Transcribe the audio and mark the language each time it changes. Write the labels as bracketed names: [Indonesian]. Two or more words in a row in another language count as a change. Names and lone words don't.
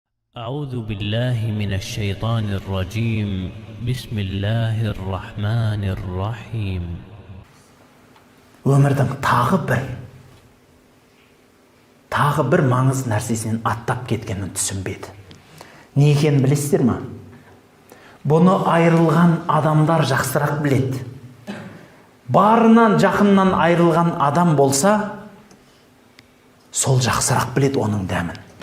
[Arabic] أعوذ بالله من الشيطان الرجيم بسم الله الرحمن الرحيم. [Kazakh] Өмірдің тағы бір маңыз нәрсесінен аттап кеткенін түсінбеді. Не екенін білесіздер ма? Бұны айырылған адамдар жақсырақ біледі. Барынан жақыннан айырылған адам болса, сол жақсырақ біледі оның дәмін.